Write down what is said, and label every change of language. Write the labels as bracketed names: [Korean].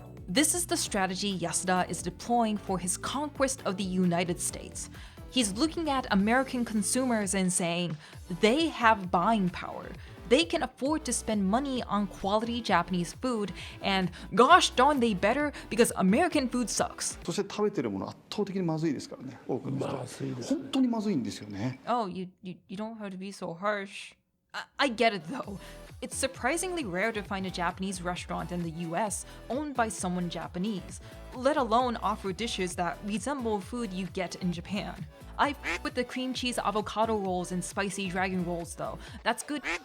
[English] This is the strategy Yasuda is deploying for his conquest of the United States. He's looking at American consumers and saying, they have buying power. They can afford to spend money on quality Japanese food, and gosh darn they better because American food sucks. [Japanese] そして食べてるもの圧倒的にまずいですからね。多くの人。まずいですね。本当にまずいんですよね。 [English] Oh, you don't have to be so harsh. I get it though. It's surprisingly rare to find a Japanese restaurant in the US owned by someone Japanese, let alone offer dishes that resemble food you get in Japan. I f with the cream cheese avocado rolls and spicy dragon rolls though. That's good.